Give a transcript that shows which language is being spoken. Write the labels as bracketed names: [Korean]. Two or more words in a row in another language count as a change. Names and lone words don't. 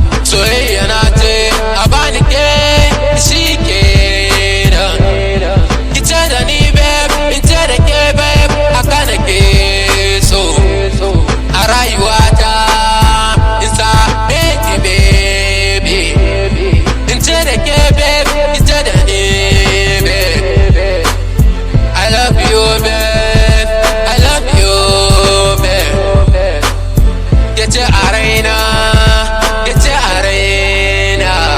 [Hausa] Soyayya na ce a bani ke, shi kenan. Ki ce da ni, babe, in ce da ke, babe, haka nake so. A rayuwata, in same ki, baby. In ce da ke, babe, in ce da ni, babe. [English] I love you, babe. I love you, babe. [Hausa] Ke ce a raina, ke ce a raina.